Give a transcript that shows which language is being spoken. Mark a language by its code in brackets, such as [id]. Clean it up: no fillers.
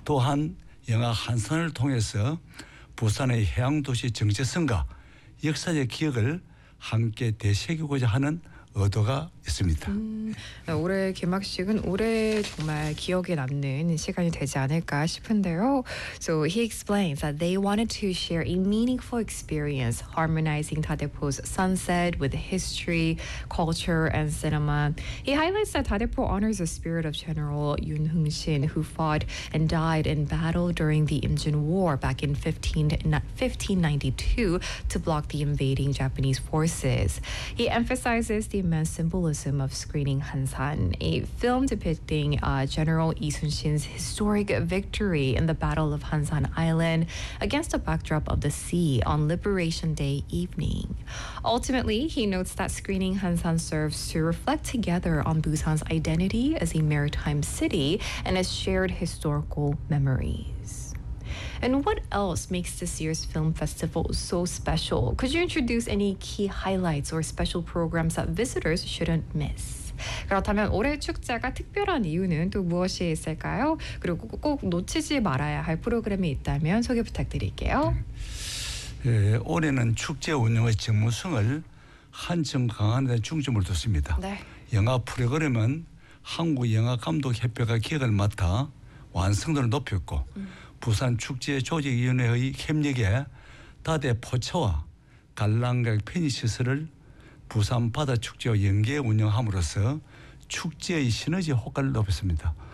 [ko] 또한 영화 한산을 통해서 부산의 해양도시 정체성과 역사적 기억을 함께 되새기고자 하는 의도가 있습니다. 올해 개막식은 올해 정말 기억에 남는 시간이 되지 않을까 싶은데요. [en] So he explains that they wanted to share a meaningful experience harmonizing 다대포's sunset with history, culture, and cinema. He highlights that 다대포 honors the spirit of General 윤흥신, who fought and died in battle during the Imjin War back in 1592 to block the invading Japanese forces. He emphasizes the immense symbolism of screening Hansan, a film depicting General Lee Sun-shin's historic victory in the Battle of Hansan Island against a backdrop of the sea on Liberation Day evening. Ultimately, he notes that screening Hansan serves to reflect together on Busan's identity as a maritime city and its shared historical memories. And what else makes this year's film festival so special? Could you introduce any key highlights or special programs that visitors shouldn't miss? [ko] 그렇다면 올해 축제가 특별한 이유는 또 무엇이 있을까요? 그리고 꼭 놓치지 말아야 할 프로그램이 있다면 소개 부탁드릴게요. 네. 올해는 축제 운영의 전문성을 한층 강화하는 데 중점을 뒀습니다. 네. 영화 프로그램은 한국영화감독협회가 기획을 맡아 완성도를 높였고 부산축제 조직위원회의 협력에 다대포차와 관람객 편의시설을 부산바다축제와 연계해 운영함으로써 축제의 시너지 효과를 높였습니다.